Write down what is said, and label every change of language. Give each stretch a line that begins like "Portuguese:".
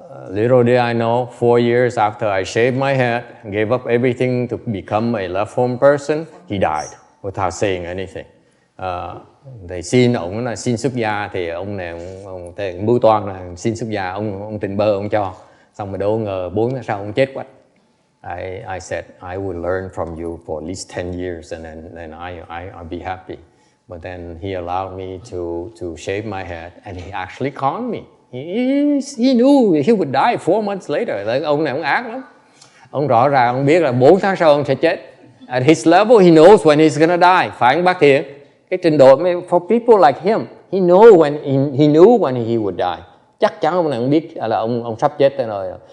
English: Little did I know, 4 years after I shaved my head, gave up everything to become a left-home person, he died without saying anything.
Vietnamese: Thầy xin ông là xin xuất gia thì ông này ông mưu toan là xin xuất gia, ông tình bơ ông cho, xong rồi đâu ngờ 4 tháng sau ông chết quách.
English: I said I will learn from you for at least 10 years and then I'll be happy. But then he allowed me to shave my head and he actually conned me. He knew he would die 4 months later.
Vietnamese: Ông này ông ác lắm. Ông rõ ràng ông biết là 4 tháng sau ông sẽ chết.
English: At his level he knows when he's gonna die.
Vietnamese: Phải không bác Thiện? Cái trình độ
English: for people like him, he knew when he would die.
Vietnamese: Chắc chắn ông này ông biết là ông sắp chết tới nơi rồi.